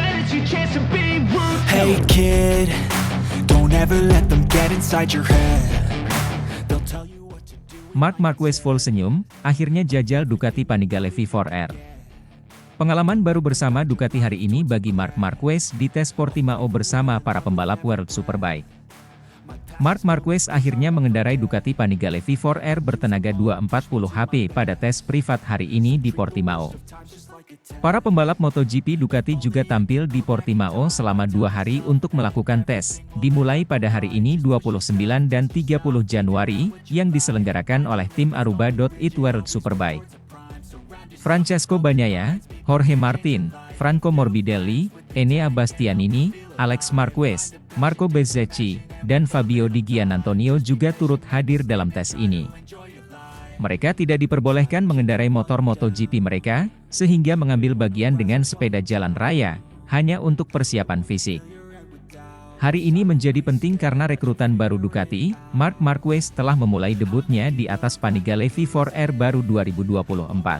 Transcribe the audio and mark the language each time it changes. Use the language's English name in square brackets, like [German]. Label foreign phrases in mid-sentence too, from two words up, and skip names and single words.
[English] Hey kid, don't ever let them get inside your head. They'll tell you what to do. [Indonesian] Marc Marquez full senyum, akhirnya jajal Ducati Panigale V4R. Pengalaman baru bersama Ducati hari ini bagi Marc Marquez di tes Portimao bersama para pembalap World Superbike. Marc Marquez akhirnya mengendarai Ducati Panigale V4R bertenaga 240 HP pada tes privat hari ini di Portimao. Para pembalap MotoGP Ducati juga tampil di Portimao selama 2 hari untuk melakukan tes, dimulai pada hari ini 29 dan 30 Januari, yang diselenggarakan oleh tim Aruba.it World Superbike. Francesco Bagnaia, Jorge Martin, Franco Morbidelli, Enea Bastianini, Alex Marquez, Marco Bezzecchi, dan Fabio Di Giannantonio juga turut hadir dalam tes ini. Mereka tidak diperbolehkan mengendarai motor MotoGP mereka, sehingga mengambil bagian dengan sepeda jalan raya, hanya untuk persiapan fisik. Hari ini menjadi penting karena rekrutan baru Ducati, Marc Marquez telah memulai debutnya di atas Panigale V4R baru 2024.